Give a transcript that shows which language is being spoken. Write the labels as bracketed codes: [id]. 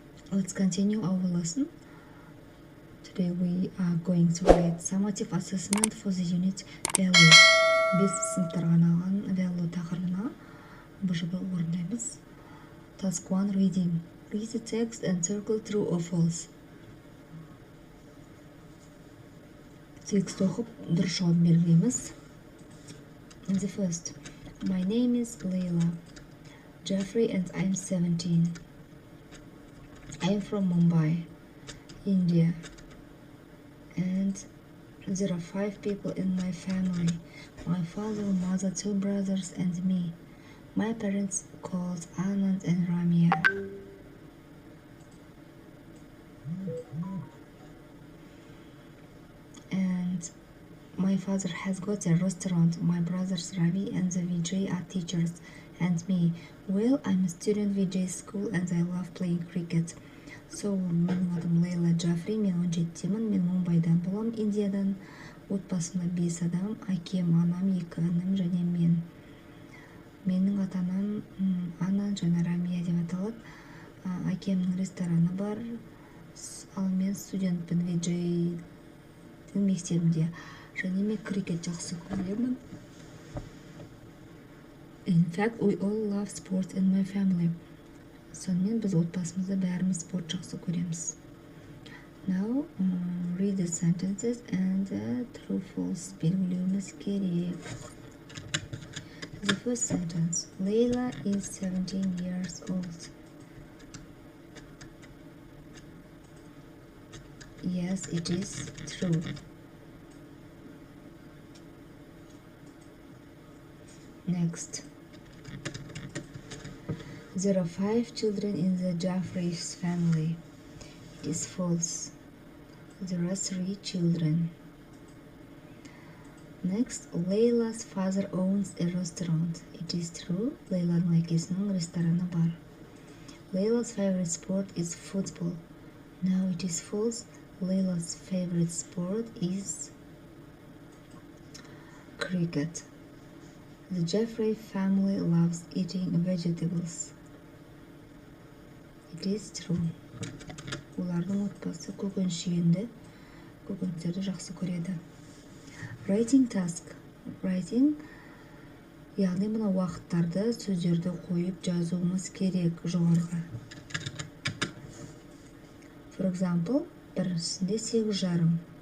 [en] Let's continue our lesson. Today we are going to write summative assessment for the unit value. [kk] Biz sınıftарға арналған value тақырыбына бұжыбы орындаймыз. [en] Task 1 reading. Read the text and circle true or false. [kk] Текст оқып дұрыс жауап белгілейміз. [en] The first. My name is Layla Jeffrey and I'm 17. I am from Mumbai, India, and there are 5 people in my family. My father, mother, 2 brothers, and me. My parents called Anand and Ramya. And my father has got a restaurant. My brothers Ravi and the Vijay are teachers. And me, well, I'm a student Vijay school and I love playing cricket. [kk] So, менің атым Лейла Джафри, мен 17-темін, мен Мумбайдан болам, Индиядан. Отбасымда 5 адам, әкем, анам, 2 інім және мен. Менің ата-анам Анан және Рамия деп аталады. Әкемнің рестораны бар, ал мен студентпін Vijayдің мектебінде. Және мен крикет жақсы көремін. [en] In fact, we all love sports in my family. [kk] Сонымен біз отбасымызда бәріміз спорт жақсы көреміз. [en] Now, read the sentences and true-false [kk] белгілеуіміз керек. [en] The first sentence. Layla is 17 years old. Yes, it is true. Next. There are 5 children in the Jaffrey's family. It is false. There are 3 children. Next, Layla's father owns a restaurant. It is true. [kk] Laylaның әкесінің рестораны бар. [en] Layla's favorite sport is football. No, it is false. Layla's favorite sport is cricket. The Jeffrey family loves eating vegetables. It is true. [kk] Олардың отбасы көкөніс жегенді, көкөністерді жақсы көреді. [en] Writing task. [kk] Writing, яғни мына уақыттарды, сөздерді қойып жазуымыз керек жоғарыға. [en] For example, [kk] біріншісінде [en] 8:30.